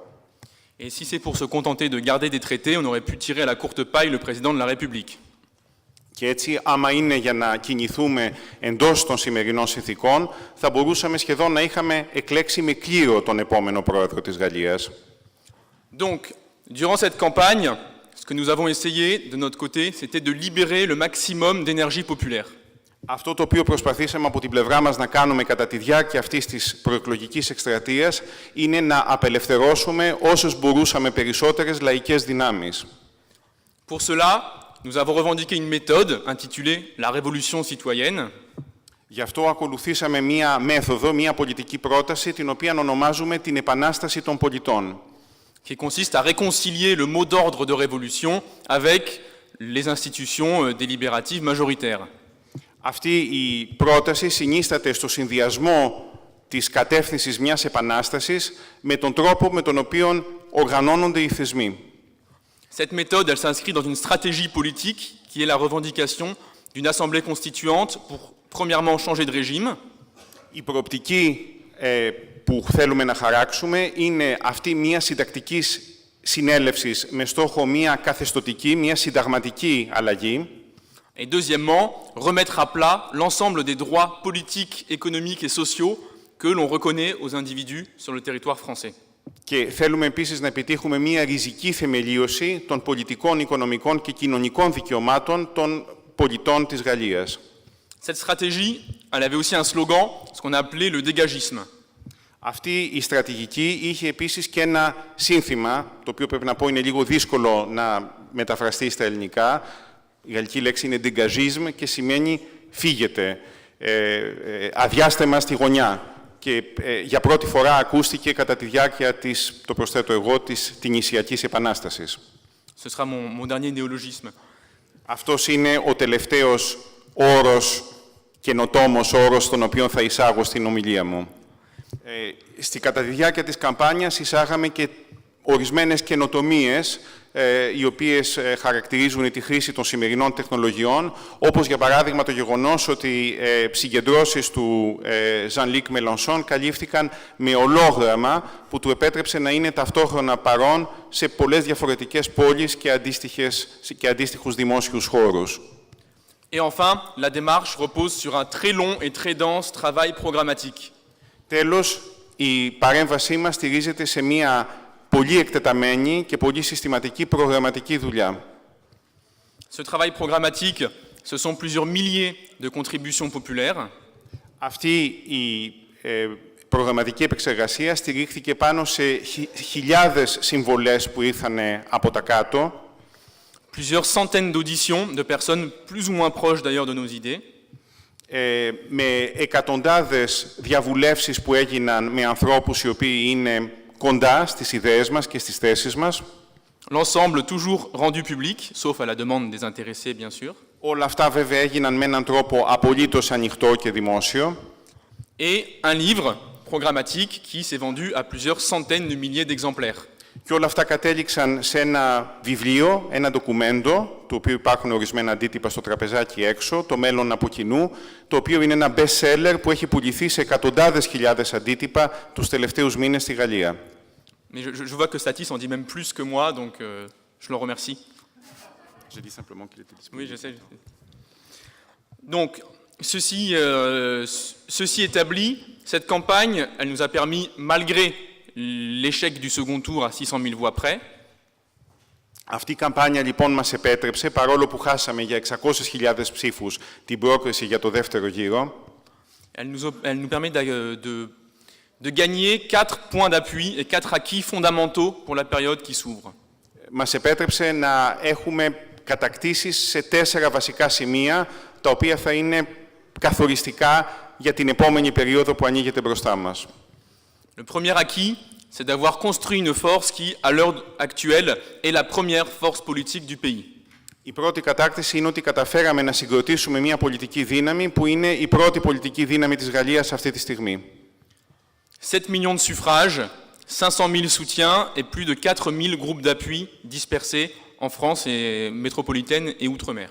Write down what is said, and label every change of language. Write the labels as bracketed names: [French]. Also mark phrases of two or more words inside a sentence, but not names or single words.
[French] Et si c'est pour se contenter de garder des traités, on aurait pu tirer à la courte paille le président de la République. [Greek] Και έτσι, άμα είναι για να κινηθούμε εντός των σημερινών συνθηκών, θα μπορούσαμε σχεδόν να είχαμε εκλέξει με κλήρο τον επόμενο πρόεδρο της Γαλλίας. [French] Donc, durant cette campagne, ce que nous avons essayé de notre côté, c'était de libérer le maximum d'énergie populaire. [Greek] Αυτό το οποίο προσπαθήσαμε από την πλευρά μας να κάνουμε κατά τη διάρκεια αυτής της προεκλογικής εκστρατείας είναι να απελευθερώσουμε όσες μπορούσαμε περισσότερες λαϊκές δυνάμεις. [French] Pour cela, nous avons revendiqué une méthode intitulée la révolution citoyenne. [Greek] Γι' αυτό ακολουθήσαμε μία μέθοδο, μία πολιτική πρόταση, την οποία ονομάζουμε την Επανάσταση των Πολιτών. [French] Qui consiste à réconcilier le mot d'ordre de révolution avec les institutions délibératives majoritaires. [Greek] Αυτή η πρόταση συνίσταται στο συνδυασμό της κατεύθυνσης μιας επανάστασης με τον τρόπο με τον οποίο οργανώνονται οι θεσμοί. [French] Cette méthode, elle s'inscrit dans une stratégie politique qui est la revendication d'une assemblée constituante pour, premièrement, changer de régime. [Greek] Η προοπτική που θέλουμε να χαράξουμε είναι αυτή μια συντακτικής συνέλευσης με στόχο μια καθεστωτική, μια συνταγματική αλλαγή. [French] Et deuxièmement, remettre à plat l'ensemble des droits politiques, économiques et sociaux que l'on reconnaît aux individus sur le territoire français. [Greek] Και θέλουμε επίσης να επιτύχουμε μια ριζική θεμελίωση των πολιτικών, οικονομικών και κοινωνικών δικαιωμάτων των πολιτών της Γαλλίας. [French] Cette stratégie, elle avait aussi un slogan, ce qu'on a appelé le dégagisme. [Greek] Αυτή η στρατηγική είχε επίσης και ένα σύνθημα, το οποίο πρέπει να πω είναι λίγο δύσκολο να μεταφραστεί στα ελληνικά. Η γαλλική λέξη είναι dégagisme και σημαίνει φύγετε, αδειάστε μας στη γωνιά. Και για πρώτη φορά ακούστηκε κατά τη διάρκεια της, το προσθέτω εγώ, της Τινησιακής Επανάστασης. [French] Ce sera mon dernier néologisme. [Greek] Αυτός είναι ο τελευταίος όρος, καινοτόμος όρος, τον οποίο θα εισάγω στην ομιλία μου. Κατά τη διάρκεια της καμπάνιας εισάγαμε και ορισμένες καινοτομίες, οι οποίες χαρακτηρίζουν τη χρήση των σημερινών τεχνολογιών, όπως για παράδειγμα το γεγονός ότι συγκεντρώσεις του Jean-Luc Mélenchon καλύφθηκαν με ολόγραμμα που του επέτρεψε να είναι ταυτόχρονα παρόν σε πολλές διαφορετικές πόλεις και αντίστοιχους δημόσιους χώρους. [French] Et enfin, la démarche repose sur un très long et très dense travail programmatique. [Greek] Τέλος, η παρέμβασή μας στηρίζεται σε μία πολύ εκτεταμένη και πολύ συστηματική προγραμματική δουλειά. [French] Ce travail programmatique, ce sont plusieurs milliers de contributions populaires. [Greek] Αυτή η προγραμματική επεξεργασία στηρίχθηκε πάνω σε χιλιάδες συμβολές που ήρθαν από τα κάτω. [French] Plusieurs centaines d'auditions de personnes plus ou moins proches d'ailleurs de nos idées. [Greek] Με εκατοντάδες διαβουλεύσεις που έγιναν με ανθρώπους οι οποίοι είναι κοντά στις ιδέες μας και στις θέσεις μας. [French] L'ensemble toujours rendu public, sauf à la demande des intéressés, bien sûr. [Greek] Όλα αυτά βέβαια έγιναν με έναν τρόπο απολύτως ανοιχτό και δημόσιο. [French] Et un livre programmatique qui s'est vendu à plusieurs centaines de milliers d'exemplaires. [Greek] Και όλα αυτά κατέληξαν σε ένα βιβλίο, ένα ντοκουμέντο, του οποίου υπάρχουν ορισμένα αντίτυπα στο τραπεζάκι έξω, το μέλλον από κοινού, το οποίο είναι ένα [English] best seller [Greek] που έχει πουληθεί σε εκατοντάδες χιλιάδες αντίτυπα τους τελευταίους μήνες στη Γαλλία. [French] Mais je vois que Satis en dit même plus que moi, donc je le remercie. J'ai dit simplement qu'il était disponible. Oui, je sais. Donc, ceci établi, cette campagne, elle nous a permis, malgré l'échec du second tour à 600 000 voix près. [Greek] Αυτή η καμπάνια λοιπόν μας επέτρεψε, παρόλο που χάσαμε για 600.000 ψήφους την πρόκριση για το δεύτερο γύρο, [French] elle nous permet de gagner 4 points d'appui et 4 acquis fondamentaux pour la période qui s'ouvre. [Greek] Μας επέτρεψε να έχουμε κατακτήσεις σε 4 βασικά σημεία, τα οποία θα είναι καθοριστικά για την επόμενη περίοδο που ανοίγεται μπροστά μας. [French] Le premier acquis, c'est d'avoir construit une force qui, à l'heure actuelle, est la première force politique du pays. [Greek] Η πρώτη κατάκτηση είναι ότι καταφέραμε να συγκροτήσουμε μια πολιτική δύναμη που είναι η πρώτη πολιτική δύναμη της Γαλλίας αυτή τη στιγμή. [French] 7 millions de suffrages, 500 000 soutiens et plus de 4 000 groupes d'appui dispersés en France et métropolitaine et outre-mer.